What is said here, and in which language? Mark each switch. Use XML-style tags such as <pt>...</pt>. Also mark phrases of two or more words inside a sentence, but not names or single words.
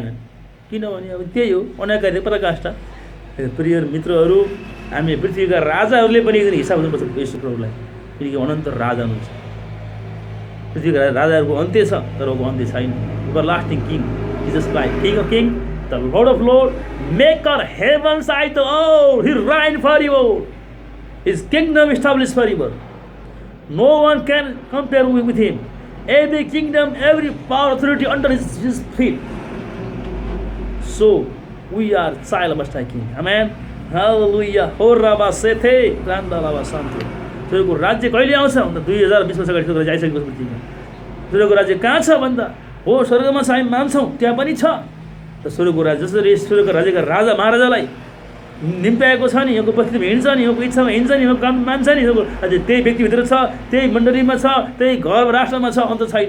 <ne>किनभने अब त्यही हो, अनाकारी पराकाष्ठा। प्रिय मित्रहरू, हामी पृथ्वीका राजाहरूले पनि एकदिन हिसाब दिनुपर्छ यस प्रभुलाई, किनकि अनन्त राजा हुनुहुन्छ। पृथ्वीका राजाहरूको अन्त्य छ, तर उहाँको अन्त्य छैन।</ne> <en>Everlasting King Jesus Christ, King of King, the Lord of Lord, maker heavens and the earth, ही reign forever, his kingdom established forever, no one can compare with him, every kingdom, every power, authority under his feet. So we are child of Most High King. Amen. Hallelujah. Horaba sethe randalaba sante.</en> <ne>स्वर्गको राज्य कहिले आउँछ भन्दा 2020 वर्ष अगाडि स्वर्गको राज्य आइसकेको छ पृथ्वीमा। स्वर्गको राज्य कहाँ छ भन्दा हो स्वर्गमा छ, हामी मान्छौँ, त्यहाँ पनि छ। त स्वर्गको राज्य जसरी स्वर्गको राज्यका राजा महाराजालाई निम्त्याएको छ नि, यहाँको उपस्थितिमा हिँड्छ नि, यहाँको इच्छामा हिँड्छ नि, यहाँको काम मान्छ नि, अझै त्यही व्यक्तिभित्र छ, त्यही मण्डलीमा छ, त्यही घर राष्ट्रमा छ, अन्त छैन।</ne>